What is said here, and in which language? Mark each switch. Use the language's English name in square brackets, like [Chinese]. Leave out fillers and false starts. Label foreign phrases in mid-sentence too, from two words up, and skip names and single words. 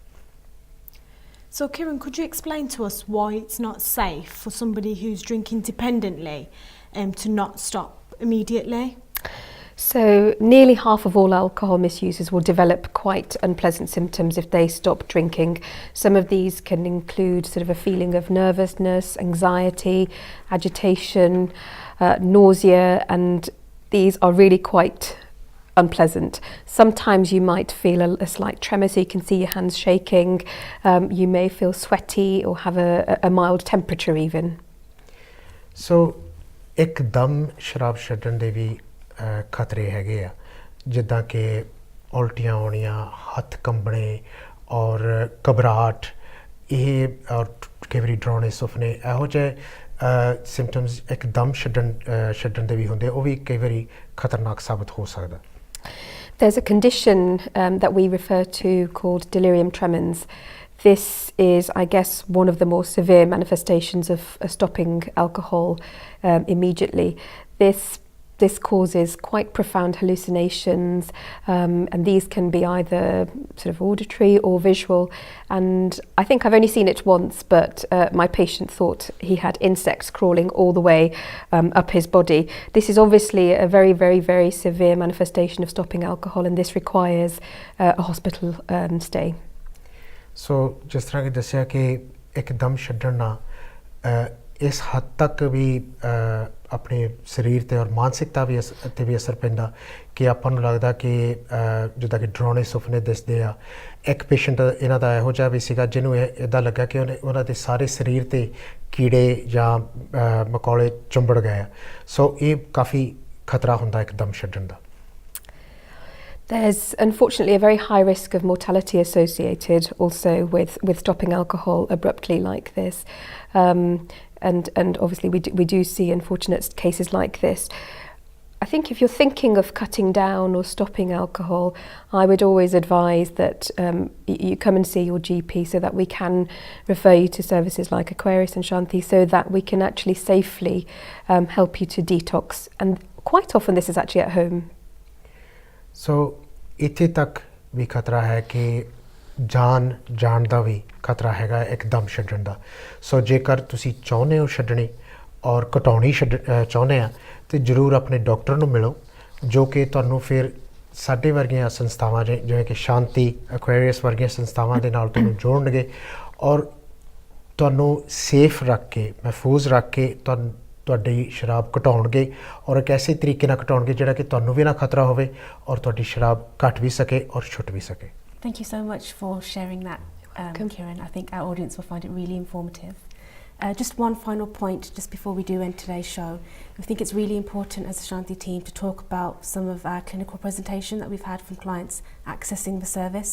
[English] So Kiran, could you explain to us why it's not safe for somebody who's drinking dependently to not stop immediately? So nearly half of all alcohol misusers will develop quite unpleasant symptoms if they stop drinking. Some of these can include sort of a feeling of nervousness, anxiety, agitation, nausea, and these are really quite unpleasant. Sometimes you might feel a slight tremor, so you can see your hands shaking. You may feel sweaty or have a mild temperature even. [Punjabi] So ਇੱਕਦਮ ਸ਼ਰਾਬ ਛੱਡਣ ਦੇ ਵੀ ਖਤਰੇ ਹੈਗੇ ਆ ਜਿੱਦਾਂ ਕਿ ਉਲਟੀਆਂ ਆਉਣੀਆਂ ਹੱਥ ਕੰਬਣੇ ਔਰ ਘਬਰਾਹਟ ਇਹ ਔਰ ਕਈ ਵਾਰੀ ਡਰਾਉਣੇ ਸੁਪਨੇ ਇਹੋ ਜਿਹੇ ਸਿੰਪਟਮਸ ਇੱਕਦਮ ਛੱਡਣ ਦੇ ਵੀ ਹੁੰਦੇ, ਉਹ ਵੀ ਕਈ ਵਾਰੀ ਖਤਰਨਾਕ ਸਾਬਤ ਹੋ ਸਕਦਾ। [English] There's a condition that we refer to called delirium tremens. This is, I guess, one of the more severe manifestations of stopping alcohol immediately. This causes quite profound hallucinations, and these can be either sort of auditory or visual. And I think I've only seen it once, but my patient thought he had insects crawling all the way up his body. This is obviously a very, very, very severe manifestation of stopping alcohol, and this requires a hospital stay. [Punjabi] ਸੋ ਜਿਸ ਤਰ੍ਹਾਂ ਕਿ ਦੱਸਿਆ ਕਿ ਇੱਕਦਮ ਛੱਡਣ ਨਾਲ ਇਸ ਹੱਦ ਤੱਕ ਵੀ ਆਪਣੇ ਸਰੀਰ 'ਤੇ ਔਰ ਮਾਨਸਿਕਤਾ ਵੀ 'ਤੇ ਵੀ ਅਸਰ ਪੈਂਦਾ ਕਿ ਆਪਾਂ ਨੂੰ ਲੱਗਦਾ ਕਿ ਜਿੱਦਾਂ ਕਿ ਡਰਾਉਣੇ ਸੁਪਨੇ ਦਿਸਦੇ ਆ। ਇੱਕ ਪੇਸ਼ੈਂਟ ਇਹਨਾਂ ਦਾ ਇਹੋ ਜਿਹਾ ਵੀ ਸੀਗਾ ਜਿਹਨੂੰ ਇੱਦਾਂ ਲੱਗਾ ਕਿ ਉਹਨਾਂ ਦੇ ਸਾਰੇ ਸਰੀਰ 'ਤੇ ਕੀੜੇ ਜਾਂ ਮਕੌੜੇ ਚੁੰਬੜ ਗਏ ਆ। ਸੋ ਇਹ ਕਾਫੀ ਖਤਰਾ ਹੁੰਦਾ ਇੱਕਦਮ ਛੱਡਣ ਦਾ। [English] There's unfortunately a very high risk of mortality associated also with stopping alcohol abruptly like this. And obviously we do see unfortunate cases like this. I think if you're thinking of cutting down or stopping alcohol, I would always advise that you come and see your GP so that we can refer you to services like Aquarius and Shanti so that we can actually safely help you to detox. And quite often this is actually at home. [Punjabi] ਸੋ ਇੱਥੇ ਤੱਕ ਵੀ ਖਤਰਾ ਹੈ ਕਿ ਜਾਣ ਦਾ ਵੀ ਖਤਰਾ ਹੈਗਾ ਇੱਕਦਮ ਛੱਡਣ ਦਾ। ਸੋ ਜੇਕਰ ਤੁਸੀਂ ਚਾਹੁੰਦੇ ਹੋ ਛੱਡਣੀ ਔਰ ਘਟਾਉਣੀ ਚਾਹੁੰਦੇ ਆ ਤਾਂ ਜ਼ਰੂਰ ਆਪਣੇ ਡਾਕਟਰ ਨੂੰ ਮਿਲੋ, ਜੋ ਕਿ ਤੁਹਾਨੂੰ ਫਿਰ ਸਾਡੇ ਵਰਗੀਆਂ ਸੰਸਥਾਵਾਂ ਜਿਵੇਂ ਕਿ ਸ਼ਾਂਤੀ, ਐਕੁਆਰੀਅਸ ਵਰਗੀਆਂ ਸੰਸਥਾਵਾਂ ਦੇ ਨਾਲ ਤੁਹਾਨੂੰ ਜੋੜਨਗੇ ਔਰ ਤੁਹਾਨੂੰ ਸੇਫ ਰੱਖ ਕੇ, ਮਹਿਫੂਜ਼ ਰੱਖ ਕੇ ਤੁਹਾਡੀ ਸ਼ਰਾਬ ਘਟਾਉਣਗੇ ਔਰ ਇੱਕ ਐਸੇ ਤਰੀਕੇ ਨਾਲ ਘਟਾਉਣਗੇ ਜਿਹੜਾ ਕਿ ਤੁਹਾਨੂੰ ਵੀ ਨਾ ਖਤਰਾ ਹੋਵੇ ਔਰ ਤੁਹਾਡੀ ਸ਼ਰਾਬ ਘਟ ਵੀ ਸਕੇ ਔਰ ਛੁੱਟ ਵੀ ਸਕੇ। [English] Thank you so much for sharing that, Kiran. I think our audience will find it really informative. Just one final point just before we do end today's show. I think it's really important as a Shanti team to talk about some of our clinical presentation that we've had from clients accessing the service.